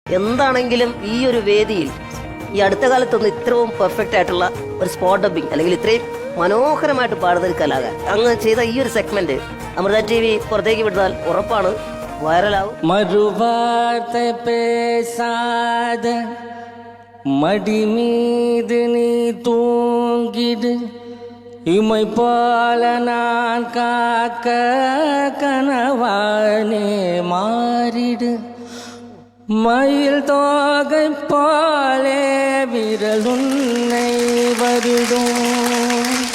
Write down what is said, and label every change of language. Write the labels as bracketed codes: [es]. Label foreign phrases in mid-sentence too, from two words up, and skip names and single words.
[ml] എന്താണെങ്കിലും ഈ ഒരു വേദിയിൽ ഈ അടുത്ത കാലത്തൊന്നും ഇത്രയും പെർഫെക്റ്റ് ആയിട്ടുള്ള ഒരു [en] spot dubbing [ml] അല്ലെങ്കിൽ ഇത്രയും മനോഹരമായിട്ട് പാടുന്ന ഒരു കലാകാരൻ അങ്ങ് ചെയ്ത ഈ ഒരു സെഗ്മെന്റ് അമൃത TV പുറത്തേക്ക് വിട്ടാൽ ഉറപ്പാണ് വൈറലാവും. [ta] மறுவார்த்தை பேசாத மடி மீது நீ தூங்கிடு இமை போல நான் காக்க கனவானே மாறிடு மயில் தோகை போலே விரலுன்னை வருடும்